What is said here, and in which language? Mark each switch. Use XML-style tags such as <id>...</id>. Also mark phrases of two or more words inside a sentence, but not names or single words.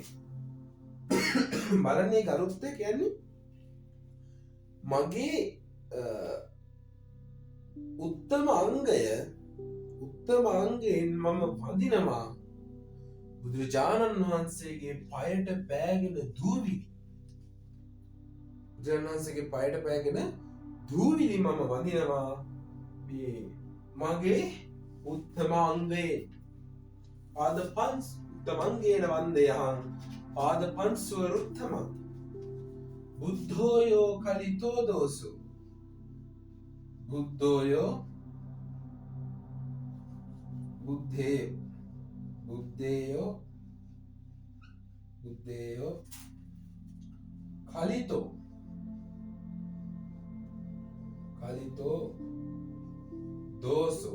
<si>බලන්නේ ගරුත්ත කියන්නේ මගේ උත්තම අංගයෙන් මම වදිනවා බුදුරජාණන් වහන්සේගේ පයට පෑගෙන දූවිලි. බුදුරජාණන් වහන්සේගේ පයට පෑගෙන දූවිලි මම වදිනවා මේ මගේ උත්තම අංගයෙන්.</si> <pi>පාද පංස උත්තම අංගේන වන්දයහං පාද පංසුවරුත්තමං බුද්ධෝයෝ කලිතෝ දෝසු. බුද්ධෝයෝ බුද්ධේයෝ කලිතෝ දෝසෝ.</pi>